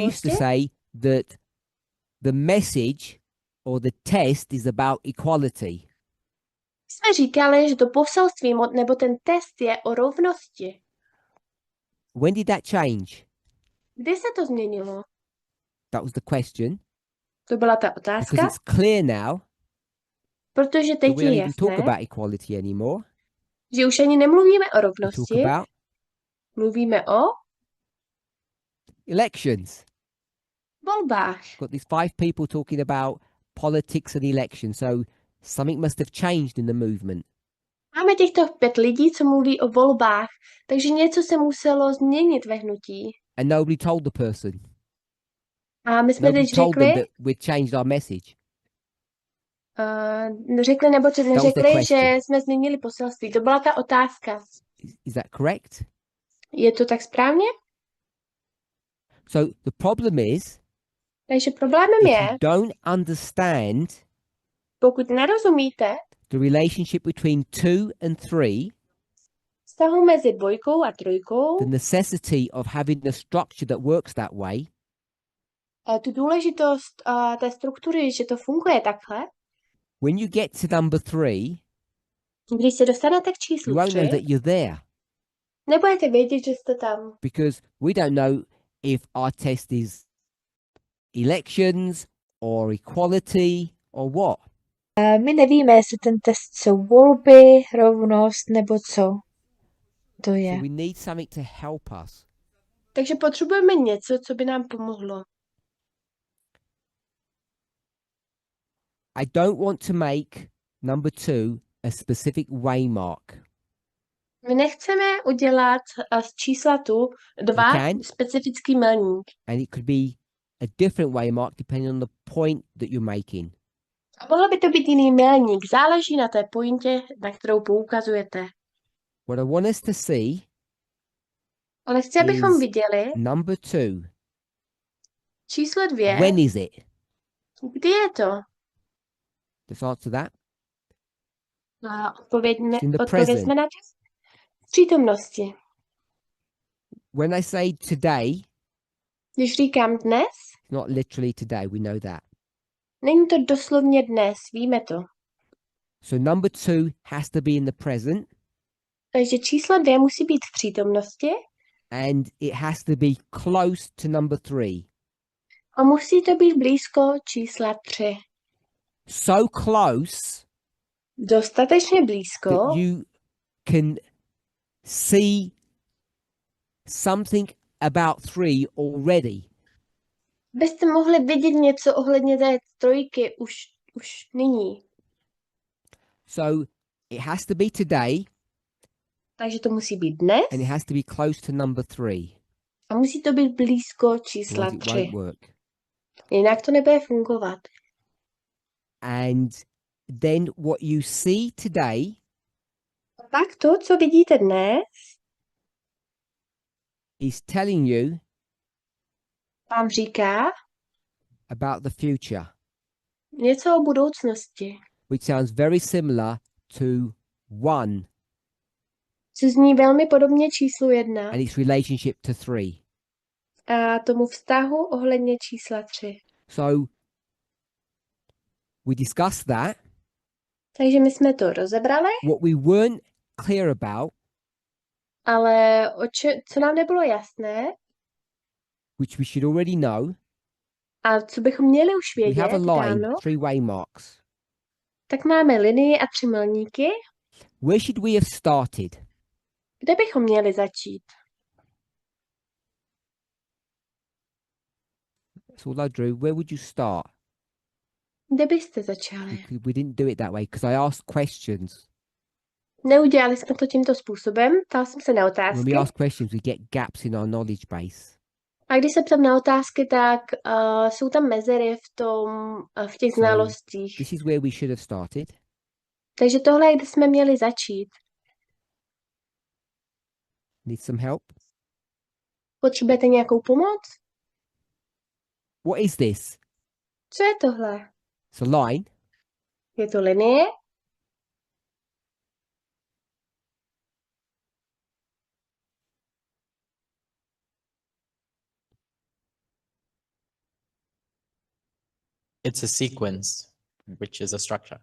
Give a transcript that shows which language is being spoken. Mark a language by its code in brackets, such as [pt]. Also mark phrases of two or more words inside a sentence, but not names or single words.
[cs] minulosti, [en] to say that the message or the test is about equality. [cs] jsme říkali, že to poselství nebo ten test je o rovnosti. [en] When did that change? [cs] Kdy se to změnilo? [en] That was the question. [cs] To byla ta [en] Because [cs] otázka, [en] it's clear now [cs] protože [en] that [cs] teď [en] we [cs] je [en] don't even talk [cs] jasné, [en] about equality anymore. [cs] že už ani nemluvíme o [en] We talk [cs] rovnosti, [en] about [cs] mluvíme o [en] elections. [cs] volbách. [en] Got these 5 people talking about politics and elections. So something must have changed in the movement. [cs] Máme těchto 5 lidí, co mluví o volbách, takže něco se muselo změnit ve hnutí. [en] And nobody told the person. [cs] A my jsme [en] Nobody [cs] teď [en] told them [cs] řekli, [en] that we'd changed our message. [cs] řekli nebo co [en] was the řekli, question. [cs] že jsme změnili poselství. To byla ta otázka. [en] Is that correct? [cs] Je to tak správně? [en] So the problem is, [cs] Takže problémem [en] if [cs] je, [en] you don't understand [cs] pokud nerozumíte [en] the relationship between 2 and 3, [cs] vztahu mezi 2 a 3, [en] the necessity of having a structure that works that way, [cs] tu důležitost té struktury, že to funguje takhle, [en] when you get to number 3, [cs] když se dostanete k [en] you [cs] číslu [en] won't [cs] 3, [en] know that you're there [cs] nebudete vědět, že jste tam. [en] because we don't know if our test is elections or equality or what. [cs] My nevíme, jestli ten test jsou volby, rovnost nebo co to je. [en] So we need something to help us. [cs] Takže potřebujeme něco, co by nám pomohlo. [en] I don't want to make number 2 a specific waymark. [cs] My nechceme udělat z čísla tu 2 [en] can. [cs] specifický milník. [en] And it could be a different waymark depending on the point that you're making. [cs] A mohl by to být jiný milník. Záleží na té pointě, na kterou poukazujete. [en] What I want us to see [cs] Ale chci, abychom [en] is [cs] viděli [en] number 2. [cs] číslo 2. [en] When is it? [cs] Kdy je to? [en] Let's answer that. [cs] A odpověďme [en] present. [cs] na to. V přítomnosti. [en] When I say today, [cs] Když říkám dnes, [en] it's not literally today, we know that. [cs] není to doslovně dnes, víme to. [en] So number 2 has to be in the present [cs] Takže číslo 2 musí být v přítomnosti [en] and it has to be close to number 3. [cs] a musí to být blízko čísla 3. [en] So close [cs] Dostatečně blízko, [en] that you can see something about 3 already. [cs] byste mohli vidět něco ohledně té 3 už nyní. [en] So it has to be today [cs] Takže to musí být dnes [en] and it has to be close to number 3. [cs] a musí to být blízko čísla [en] Otherwise it [cs] 3. [en] won't work. [cs] Jinak to nebude fungovat. [en] And then what you see today [cs] A pak to, co vidíte dnes, [en] is telling you [cs] vám říká [en] about the future, [cs] něco o budoucnosti, [en] which sounds very similar to 1 [cs] co zní velmi podobně číslu 1 [en] and its relationship to 3. [cs] a tomu vztahu ohledně čísla 3. [en] So we discussed that. [cs] Takže my jsme to rozebrali, [en] What we weren't clear about, [cs] ale co nám nebylo jasné [en] which we should already know, [cs] a co bychom měli už [en] we [cs] vědět [en] have a line, [cs] dávno, [en] 3 waymarks. [cs] tak máme linii a 3 milníky. [en] Where should we have started? [cs] Kde bychom měli začít? [en] That's all I drew. Where would you start? [cs] Kde byste začali? [en] We didn't do it that way because I asked questions. [cs] Neudělali jsme to tímto způsobem, ptal jsem se na [en] When [cs] otázky. [en] we ask questions, we get gaps in our knowledge base. [cs] A když se ptám na otázky, tak jsou tam mezery v těch [en] So, [cs] znalostích. [en] This is where we should have started. [cs] Takže tohle je, kde jsme měli začít. [en] Need some help? [cs] Potřebujete nějakou pomoc? [en] What is this? [cs] Co je tohle? [en] It's a line. [cs] Je to linie? [en] It's a sequence, which is a structure.